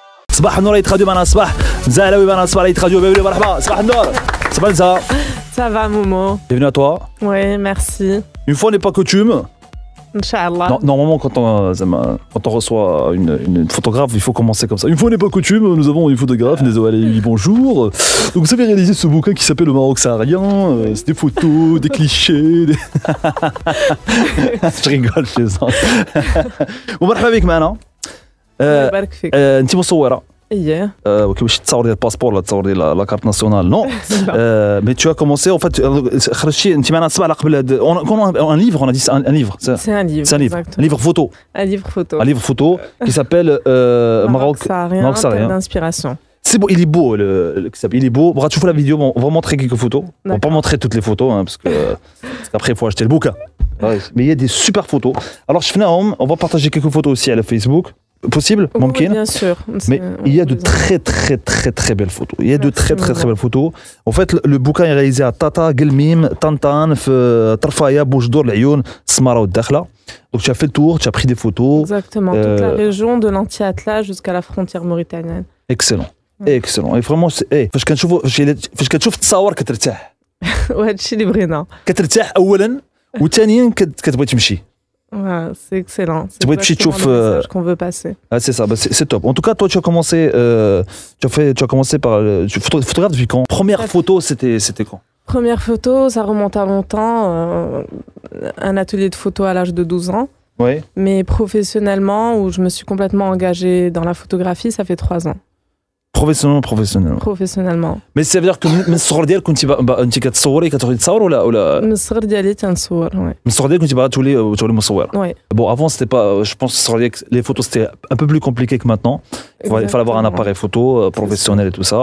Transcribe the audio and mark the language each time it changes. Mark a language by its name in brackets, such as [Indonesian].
[Arabic] صباح النور عيد راديو معنا صباح زهلاوي معنا صباح عيد راديو بيبي مرحبا صباح النور صباح الزهر. [French] Ça va Momo? Bienvenue à toi. Oui, merci. Une fois n'est pas coutume. Inch'Allah. Normalement, quand on reçoit une photographe, il faut commencer comme ça. Une fois n'est pas coutume, nous avons une photographe, désolé, bonjour. Donc vous avez réalisé ce bouquin qui s'appelle Le Maroc saharien. C'est des photos, des clichés. Je rigole, je plaisante. [Arabic] ومرحبا بك معنا. الله يبارك فيك. انت مصوره. اييه. باش تصور ديال الباسبور ولا تصور ديال لا كارت ناسيونال نو. [French] Mais tu as commencé en fait [Arabic] خرجتي انت معنا الصباح قبل هذا [French] un livre on a dit un livre. C'est un livre. C'est un livre. Un livre photo. Un livre photo. Un livre photo qui s'appelle Maroc saharien d'inspiration. C'est beau, il est beau il est beau. Tu vois la vidéo, on va montrer quelques photos. On va pas montrer toutes les photos hein, parce que après il faut acheter le bouquin. Ouais, mais il y a des super photos. Alors on va partager quelques photos aussi à la Facebook. Possible, oui, bien sûr. Mais il y a de très belles photos. Il y a de très belles photos. En fait, le bouquin est réalisé à Tata, Gelmim, Tantan, Tarfaya, Boujdour, Lyoun, Smara ou Dakhla. Donc tu as fait le tour, tu as pris des photos. Exactement, toute la région de l'anti-Atlas jusqu'à la frontière mauritanienne. Excellent. Excellent. Et vraiment, [Arabic] فاش كنشوف التصاور كترتاح. وهذا الشيء اللي بغينا. كترتاح أولاً وثانياً كتبغي تمشي. [French] Ouais, c'est excellent. C'est exactement le message qu'on veut passer. Ah, c'est ça, c'est top. En tout cas, toi, tu as commencé par photographe depuis quand? Première photo, c'était quand? Première photo, ça remonte à longtemps. Un atelier de photo à l'âge de 12 ans. Oui. Mais professionnellement, où je me suis complètement engagée dans la photographie, ça fait 3 ans. Professionnellement. Mais ça veut dire que [Arabic] من الصغر ديالك كنتي كتصوري كتروحي تصور ولا من الصغر ديالي تنصور وي. من الصغر ديالك كنتي باغا تولي مصوره. [French] Oui. Bon, avant c'était pas, je pense que les photos c'était un peu plus compliqué que maintenant. Il fallait avoir un appareil photo professionnel et tout ça.